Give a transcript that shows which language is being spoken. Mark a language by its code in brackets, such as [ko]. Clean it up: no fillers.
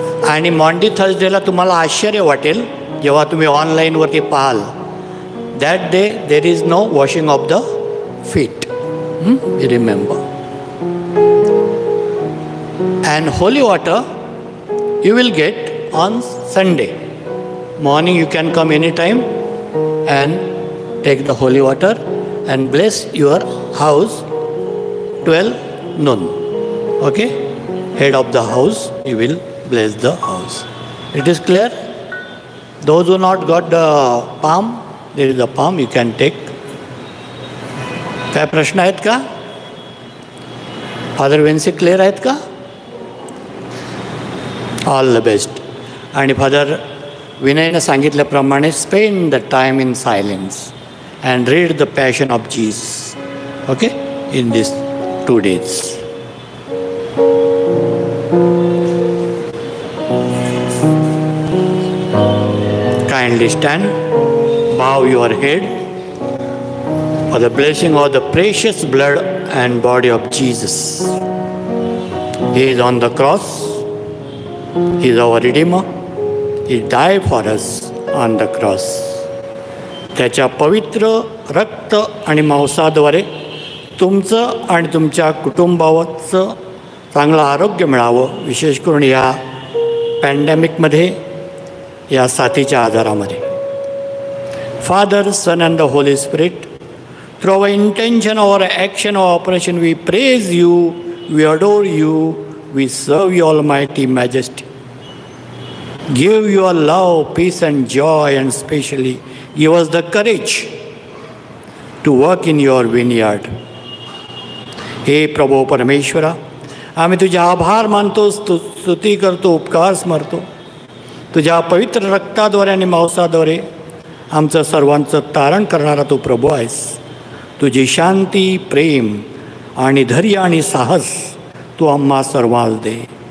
[mr] आणि मॉन्डी थर्सडेला तुम्हाला आश्चर्य वाटेल जेव्हा तुम्ही ऑनलाईनवरती पाहाल. [en] That day there is no washing of the feet. Remember. And holy water you will get on Sunday. Morning you can come anytime and take the holy water and bless your house 12 noon. Okay? Head of the house, you will bless the house. It is clear? Those who not got the palm, there is a palm, you can take. [mr] काय प्रश्न आहेत का? Father वेन्सी clear आहेत का? [en] All the best. [mr] आणि father विनयने सांगितल्याप्रमाणे [en] Spend the time in silence and read the passion of Jesus. Okay? In this 2 days. Kindly stand. Bow your head for the blessing of the precious blood and body of Jesus. He is on the cross. He is our Redeemer. He died for us on the cross. [mr] त्याच्या पवित्र रक्त आणि मांसाद्वारे तुमचं आणि तुमच्या कुटुंबाचं चांगलं आरोग्य मिळावं, विशेष करून या पॅन्डेमिकमध्ये, या साथीच्या आजारामध्ये. [en] Father, Son and the Holy Spirit, through our intention, our action, our operation, we praise you, we adore you, we serve you, Almighty Majesty. Give your love, peace and joy, and especially give us the courage to work in your vineyard. [mr] हे प्रभू परमेश्वरा, आम्ही तुझे आभार मानतो, स्तुती करतो, उपकार स्मरतो. तुझ्या पवित्र रक्ताद्वारे आणि मांसाद्वारे आमचं सर्वांचं तारण करणारा तू प्रभू आहेस. तुझी शांती, प्रेम आणि धैर्य आणि साहस तू आम्हा सर्वांस दे.